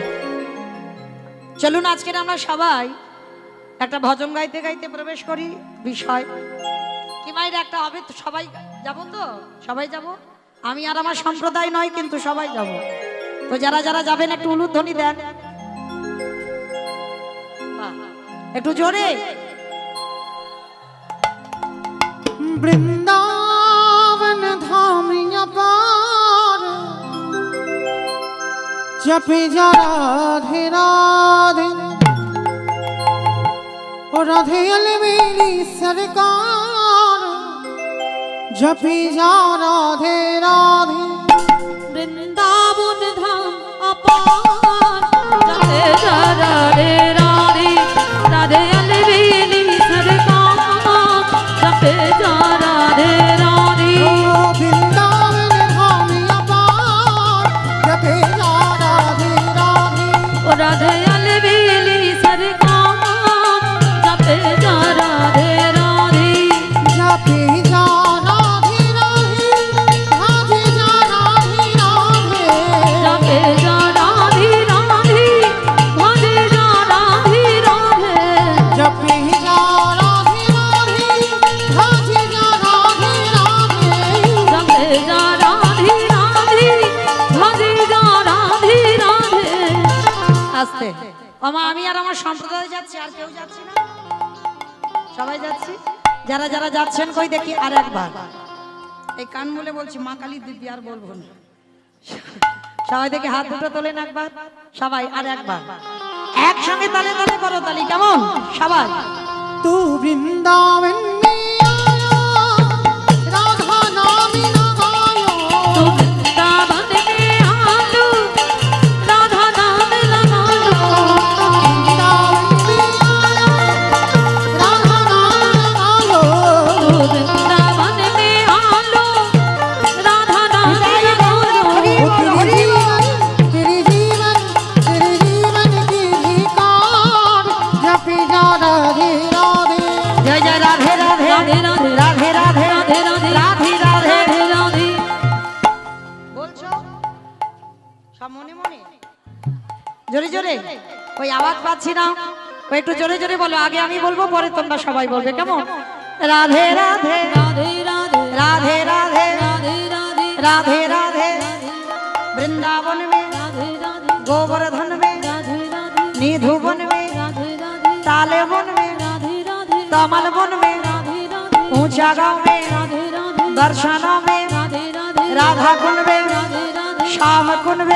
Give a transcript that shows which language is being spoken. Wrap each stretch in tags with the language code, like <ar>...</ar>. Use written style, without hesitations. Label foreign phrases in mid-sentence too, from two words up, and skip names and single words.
<bn>চলুন আজকের আমরা সবাই একটা ভজন গাইতে গাইতে প্রবেশ করি বিষয় কি মায়ের একটা হবে তো, সবাই যাব তো, সবাই যাব, আমি আর আমার সম্প্রদায় নয় কিন্তু সবাই যাব। তো যারা যারা যাবেন একটু উলুধ্বনি দেন, বাহ, একটু জোরে।</bn> <hi>वृंदावन धाम अपार जपे जा राधे राधे ओ राधे अलमेली सरकार जपे जा राधे राधे वृंदावन धाम अपार जपे जा राधे राधे राधे अलबेली सरकार जपे जा राधे राधे ओ वृंदावन धाम अपार जपे जा राधे राधे ओ राधे अलबेली सरकार जपे जा राधे राधे जपे जा राधे राधे राधे जा राधे राधे जपे जा राधे राधे भजे जा राधे राधे जपे जा राधे राधे राधे जा राधे राधे जपे जा राधे राधे भजे जा राधे राधे</hi> <bn>আস্তে আমা, আমি আর আমার সম্প্রদায় যাচ্ছি, আর কেউ যাচ্ছি না, সবাই যাচ্ছি। যারা যারা যাচ্ছেন কই দেখি আর একবার, এই কান মুলে বলছি মা কালী দিব্যি, আর বলবো না। সবাই দেখি হাত দুটো তোলেন একবার, সবাই আর একবার একসঙ্গে তালে তালে করো তালি, কেমন সবাই?</bn> <hi>तू वृंदावन में आया राधा नाम लगायो तू वृंदावन में आलू राधा नाम लगा लो वृंदावन में आया राधा नाम लगायो तू वृंदावन में आलू राधा नाम लगा लो तेरे जीवन की धिकार जपे जा राधे राधे जय जय राधे राधे राधे राधे রাধে রাধে राधे राधे রাধে রাধে राधे राधे</hi> <bn>বলছো সব মনে মনে, জোরে জোরে, ওই আওয়াজ পাচ্ছি না, ওই একটু জোরে জোরে বলো, আগে আমি বলবো পরে তোমরা সবাই বলবে, কেমন?</bn> <hi>রাধে রাধে राधे राधे রাধে রাধে राधे राधे राधे राधे वृंदावन में राधे राधे गोवर्धन में राधे राधे निधुवन में राधे राधे ताले वन में राधे राधे कमल वन में राधे राधे ऊंचा गांव में राधे राधे दर्शनों में राधे राधे राधा कुंड में राधे राधे श्याम कुंड में</hi>